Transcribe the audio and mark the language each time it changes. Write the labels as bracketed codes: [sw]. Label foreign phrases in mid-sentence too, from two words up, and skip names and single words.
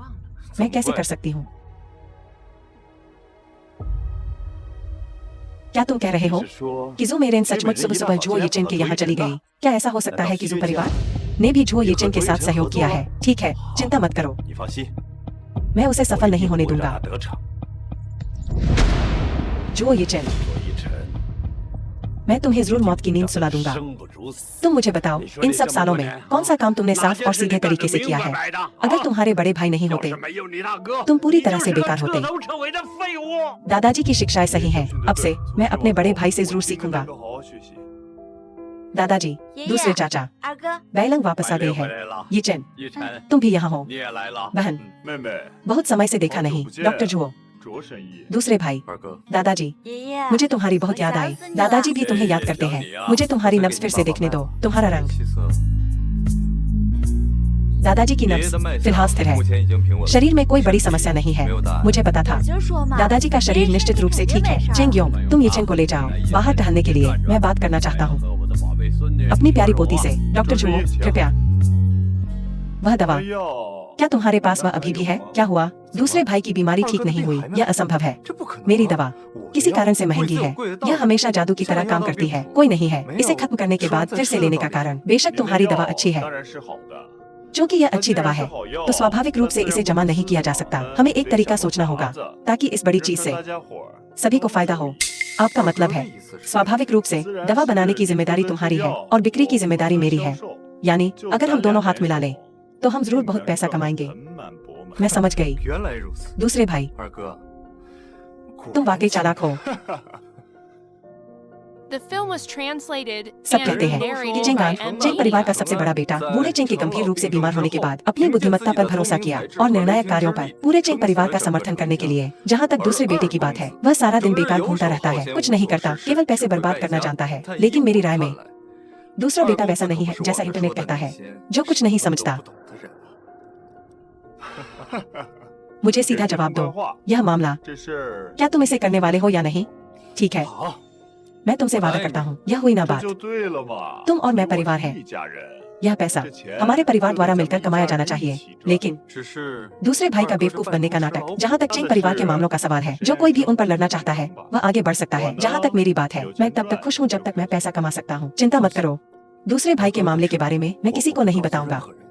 [hi] मैं कैसे कर सकती हूँ? क्या तुम कह रहे हो [zh] 是说 [hi] कि जू मेरेन सचमुच सुबह सुबह जुओ येचेन के यहाँ चली गई? क्या ऐसा हो सकता है कि जू परिवार ने भी जुओ येचेन के साथ सहयोग किया है? ठीक है, चिंता मत करो, [zh] 你放心， [hi] मैं उसे सफल नहीं होने [zh] 会让 [hi] दूंगा। [zh] 他得逞。 [hi] जुओ येचेन, [zh] 左一晨， [hi] मैं तुम्हें जरूर मौत की नींद सुला दूंगा। [zh] 生不如死。 [hi] तुम मुझे बताओ, इन सब सालों में कौन सा काम तुमने साफ और सीधे तरीके से किया है? अगर तुम्हारे बड़े भाई नहीं होते, [zh] 没有你大哥， [hi] तुम पूरी तरह से [zh] 你就是个 [hi] बेकार [zh] 彻 [hi] होते। [zh] 头彻尾的废物。 [hi] दादाजी की शिक्षाएं सही हैं। अब से मैं अपने बड़े भाई से जरूर सीखूंगा। [zh] 好好学习。 [hi] दादाजी, ये दूसरे ये। चाचा [zh] 二哥， [hi] बैलंग वापस आ [zh] 白 [hi] गए [zh] 莲回 [hi] हैं। [zh] 来了， [hi] ये चैन, [zh] 一晨， [hi] तुम भी यहाँ हो। [zh] 你也来了， [hi] बहन, [zh] 妹妹， [hi] बहुत समय से देखा नहीं। डॉक्टर जुओ, [zh] 卓神医， [hi] दूसरे भाई, [zh] 二哥， [hi] दादाजी, [zh] 爷爷， [hi] मुझे तुम्हारी बहुत याद आई। दादाजी भी तुम्हें याद करते हैं। मुझे तुम्हारी नब्ज फिर से देखने दो। तुम्हारा रंग, [zh] 气色， [hi] दादाजी की [zh] 爷爷 [hi] नब्ज [zh] 的脉 [hi] फिलहाल [zh] 象 [hi] स्थिर है। [zh] 目前已经平稳了。 [hi] शरीर में कोई बड़ी समस्या नहीं है। [zh] 没有大碍。 [hi] मुझे पता था। [zh] 我就说嘛， [hi] दादाजी का शरीर निश्चित रूप से ठीक है। चेंग योंग, तुम येचेन को ले जाओ बाहर टहलने के लिए। मैं बात करना चाहता हूँ [zh] 和我的宝贝孙女 [hi] अपनी प्यारी पोती से। डॉक्टर जुओ, कृपया वह दवा, [zh] 哎呦， [hi] क्या तुम्हारे पास वह अभी भी है? क्या हुआ? दूसरे भाई की बीमारी ठीक नहीं हुई, यह असंभव है। [zh] 这不可能。 [hi] मेरी दवा किसी कारण से महंगी है। यह हमेशा जादू की तरह काम करती है। कोई नहीं है इसे खत्म करने के बाद फिर से लेने का कारण। बेशक तुम्हारी दवा अच्छी है, [zh] 当然是好的。 [hi] क्योंकि यह अच्छी दवा है तो स्वाभाविक रूप से इसे जमा नहीं किया जा सकता। हमें एक तरीका सोचना होगा ताकि इस बड़ी चीज से [zh] 大家伙儿， [hi] सभी को फायदा हो। आपका मतलब है स्वाभाविक रूप से दवा बनाने की जिम्मेदारी तुम्हारी है और बिक्री की जिम्मेदारी मेरी है। यानी अगर हम दोनों हाथ मिला लें तो हम जरूर बहुत पैसा कमाएंगे। [zh] 盆满钵满。 [hi] मैं समझ गई। [zh] 原来如此， [hi] दूसरे भाई, [zh] 二哥， [hi] तुम वाकई चालाक हो। [en] The film was translated [hi] सब [en] and [hi] कहते हैं कि [en] narrated [hi] चेंग [en] by [hi] आंग, [en] M [hi] चेंग परिवार का [en] Media. [hi] सबसे बड़ा बेटा बूढ़े चेंग के गंभीर रूप से बीमार होने के बाद अपनी बुद्धिमत्ता पर भरोसा किया और निर्णायक कार्यों पर पूरे चेंग परिवार का समर्थन करने के लिए। जहाँ तक दूसरे बेटे की बात है, वह सारा दिन बेकार घूमता रहता है, कुछ नहीं करता, केवल पैसे बर्बाद करना जानता है। लेकिन मेरी राय में दूसरा बेटा वैसा नहीं है जैसा इंटरनेट कहता है, जो कुछ नहीं समझता। मुझे सीधा जवाब दो, यह मामला [zh] 这事 [hi] क्या तुम इसे करने वाले हो या नहीं? ठीक है, [zh] 好， [hi] मैं तुमसे वादा करता हूँ यह हुई ना [zh] 这 [hi] बात। [zh] 就对了嘛。 [hi] तुम और मैं परिवार हैं। [zh] 一家人， [hi] यह पैसा हमारे परिवार द्वारा मिलकर कमाया जाना चाहिए। लेकिन [zh] 只是 [hi] दूसरे भाई का बेवकूफ बनने का नाटक। जहाँ तक चेंग परिवार के मामलों का सवाल है, जो कोई भी उन पर लड़ना चाहता है वह आगे बढ़ सकता है। जहाँ तक मेरी बात है, मैं तब तक खुश हूँ जब तक मैं पैसा कमा सकता हूँ। चिंता मत करो, दूसरे भाई के मामले के बारे में मैं किसी को नहीं बताऊंगा।